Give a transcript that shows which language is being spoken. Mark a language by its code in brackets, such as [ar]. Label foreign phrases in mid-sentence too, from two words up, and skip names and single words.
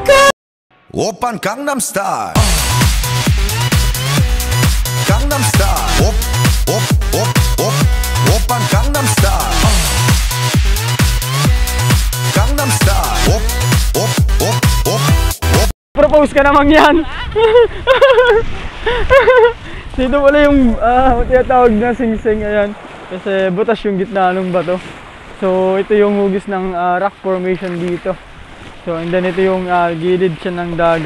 [en] Open Gangnam Style. Gangnam Style. Op, op, op, op. Open Gangnam Style. Gangnam Style. Op, op, op, op, op. [tl] Propose ka namang yan. Dito pala yung tinatawag na singsing. Ayan, kasi butas yung gitna ng bato. So ito yung hugis ng [en] rock formation [tl] dito. [en] So and then [tl] ito yung gilid siya ng dagat.